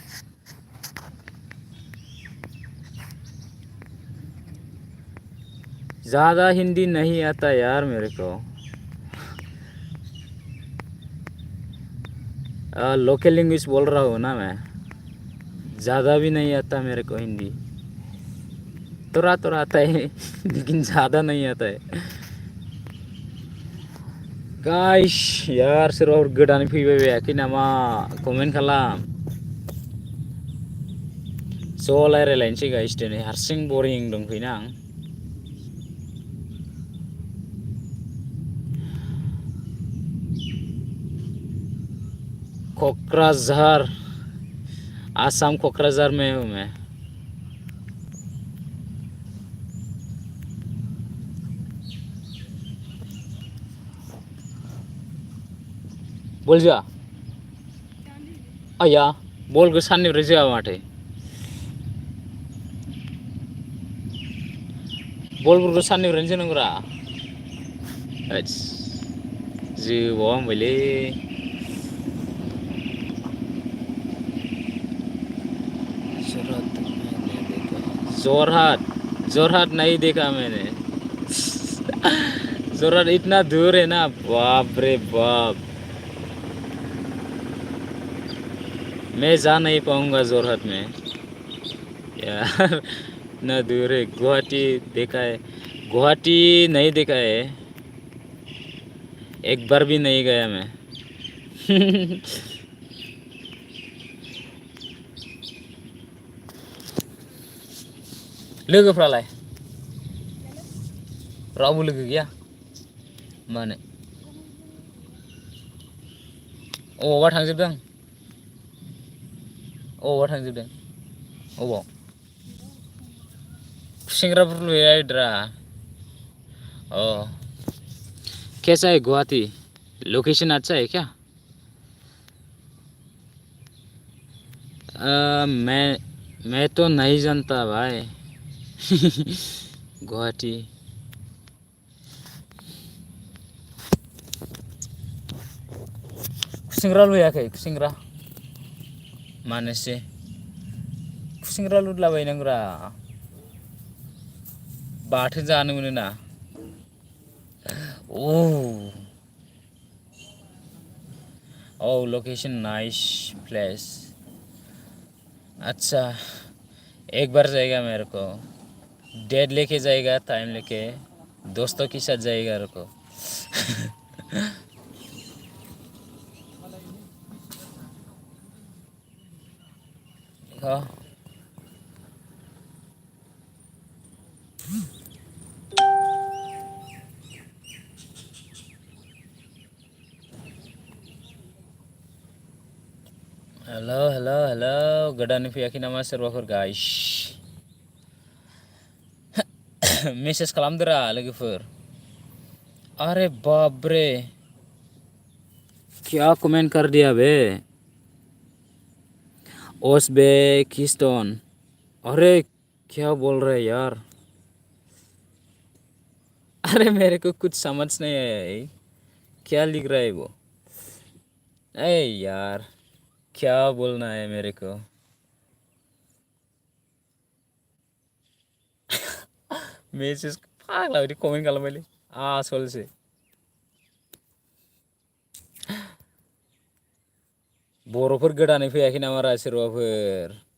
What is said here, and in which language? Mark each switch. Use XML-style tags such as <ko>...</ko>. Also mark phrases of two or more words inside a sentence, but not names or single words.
<hi>ज़्यादा हिंदी नहीं आता यार मेरे को लोकल लैंग्वेज बोल रहा हूँ ना मैं ज़्यादा भी नहीं आता मेरे को हिंदी थोड़ा आता है लेकिन ज़्यादा नहीं आता है</hi> <brx>गाइस यार सोरबाफोर गोदानै फैबाय बायाखै नामा कमेन्ट खालाम ज' रायज्लायनोसै गाइस दिनै हारसिं बरिं दंफैयोना आं कोकराझार आसाम</brx> <hi>कोकराझार में हूँ मैं</hi> <brx>बोल जा आया बल साननिफ्राय जोआ माथो बलफोरखौ साननिफ्रायनो जोनांगौरा जोबावा होनबायलै जोरहाट</brx> <hi>नहीं देखा मैंने जोरहाट इतना दूर है ना बाप रे बाप मैं जा नहीं पाऊंगा जोरहाट में यार इतना दूर है गुवाहाटी देखा है गुवाहाटी नहीं देखा है एक बार भी नहीं गया मैं</hi> <brx>लोगोफ्रालाय रावबो लोगो गैया मानो अबावबा थांजोबदों अबाव खुसेंग्राफोर लुहैद्रा</brx> <hi>ओ कैसा है गुवाहाटी लोकेशन अच्छा है क्या मैं तो नहीं जानता भाई</hi> <brx>गुवाहाटी खुसेंग्रा लुहैयाखै खुसेंग्रा मानोसै खुसेंग्रा लुदलाबायनांगौरा बाथोन जानो मोनो ना</brx> <en>Oh, location nice place.</en> <hi>अच्छा, एक बार जाएगा मेरे को, डेट लेके जाएगा, टाइम लेके, दोस्तों के साथ जाएगा मेरे को। हाँ, हेलो हेलो हेलो,</hi> <brx>गोदानै फैयाखै नामा सोरबाफोर गाइस? मेसेज खालामदोरा लोगोफोर।</brx> <hi>अरे बाप रे, क्या कमेंट कर दिया बे, ओज़बेकिस्तान। अरे क्या बोल रहे हैं यार, अरे मेरे को कुछ समझ नहीं आया ये, क्या लिख रहा है वो? अरे यार, क्या बोलना है मेरे को?</hi> <brx>मेसेज फाग्ला बिदि कमेन्ट खालामबायलै आसलसो। बर'फोर गोदानै फैयाखै नामा रा सोरबाफोर?</brx>